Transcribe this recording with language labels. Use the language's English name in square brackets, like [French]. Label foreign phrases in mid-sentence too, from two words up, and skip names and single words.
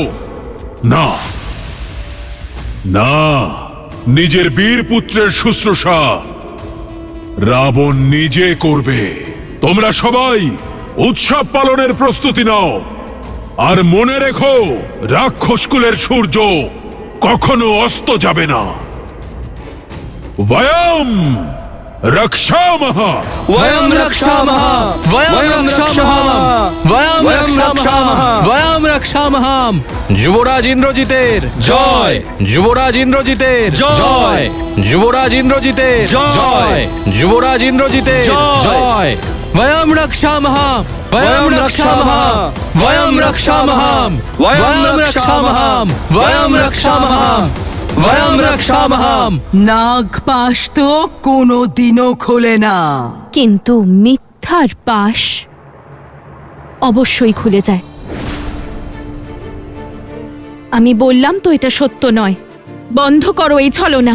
[Bangla] না না, নিজের বীর পুত্রের শুশ্রূষা রাবণ নিজে করবে। তোমরা সবাই উৎসব পালনের প্রস্তুতি নাও। আর মনে রেখো, রাক্ষসকুলের সূর্য কখনো অস্ত যাবে না। [Sanskrit] বয়ম রক্ষামহ, वयं रक्षामः, वयं रक्षामः, वयं रक्षामः, वयं रक्षामः। [Bangla] যুবরাজ ইন্দ্রজিতের জয়, যুবরাজ ইন্দ্রজিতের জয়, যুবরাজ ইন্দ্রজিতের জয়, যুবরাজ ইন্দ্রজিতের জয়। [Sanskrit] वयं रक्षामः, वयं रक्षामः, वयं रक्षामः, वयं रक्षामः, वयं रक्षामः, वयं रक्षामः। [Bangla] নাগপাশ তো কোনোদিনও খোলে না, কিন্তু মিথ্যার পাশ অবশ্যই খুলে যায়। আমি বললাম তো এটা সত্য নয়। বন্ধ করো এই ছলনা।